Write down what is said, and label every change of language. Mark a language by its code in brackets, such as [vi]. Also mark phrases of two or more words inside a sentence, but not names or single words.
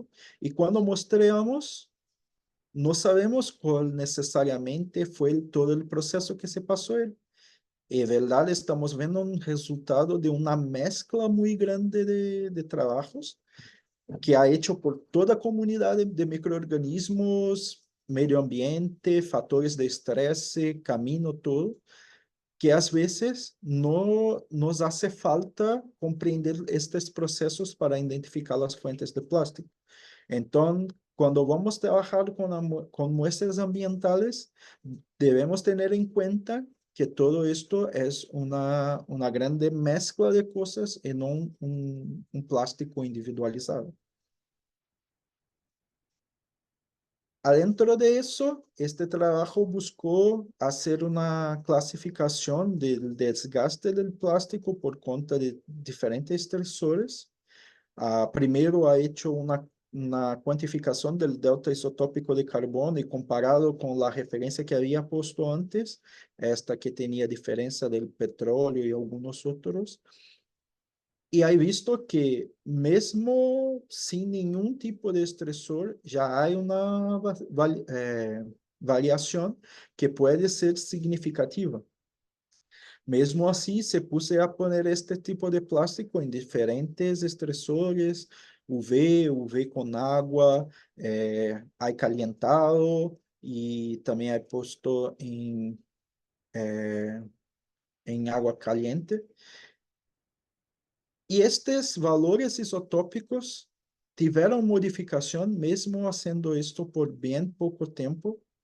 [es] Y cuando mostramos, no sabemos cuál necesariamente fue todo el proceso que se pasó él. En verdad, estamos viendo un resultado de una mezcla muy grande de trabajos que ha hecho [pt] por toda a comunidade de microorganismos, [es] medio ambiente, [pt] fatores de estresse, caminho todo, que às vezes não [es] nos hace falta [pt] compreender estes processos para identificar as fontes de plástico. Então, quando vamos trabalhar com [es] muestras ambientales, [pt] devemos ter em conta que [es] todo esto es una grande mezcla de cosas y no un plástico individualizado. Adentro de eso, este trabajo buscó hacer una clasificación del desgaste del plástico por cuenta de diferentes estresores. Primero ha hecho una cuantificación del delta isotópico de carbono y comparado con la referencia que había puesto antes, esta que tenía diferencia del petróleo y algunos otros. [pt] E aí visto que, mesmo sem nenhum tipo de estressor, já há uma variação que pode ser significativa. Mesmo assim, [es] se puse a poner este tipo de plástico [pt] em diferentes estressores, UV com água, há calentado e também há posto em [es] água caliente. [pt] E estes valores isotópicos tiveram modificação, mesmo fazendo isto por bem pouco tempo.